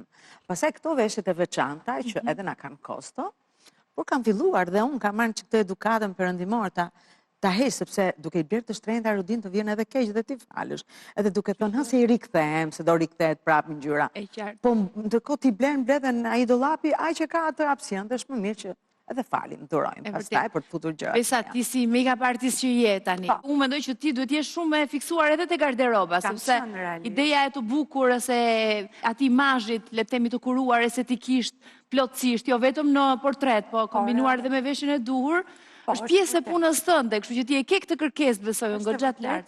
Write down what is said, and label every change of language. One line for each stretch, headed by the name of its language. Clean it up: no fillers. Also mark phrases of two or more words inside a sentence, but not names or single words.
Albanian: Pasaj këto veshjet e veçanta, që edhe na kanë kosto, por kam filluar dhe unë kam marrë që këtë edukatën perëndimor ta heq, sepse duke i blerë të shtrenjta rudin të vjen edhe keq dhe ti falësh. Edhe duke thënë, se i rikthehem, se do rikthehet prapë ngjyra. Po ndërkohë ti bledhen ai dollapi, ai që ka atë hapësirë, është më mirë që edhe falim, durojmë, pastaj për të futur gjëra. Besa, ti si
English: make-up artist
Albanian: që je tani, unë mendoj që ti duhet jesh shumë e fiksuar edhe te garderoba, sepse ideja e të bukur ose ati imazhit, le të themi të kuruar estetikisht, plotësisht, jo vetëm në portret, po kombinuar edhe me veshjen e duhur, Është pjesë e punës tënde, kështu që ti e ke këtë kërkesë, besoj, unë goxha të lartë.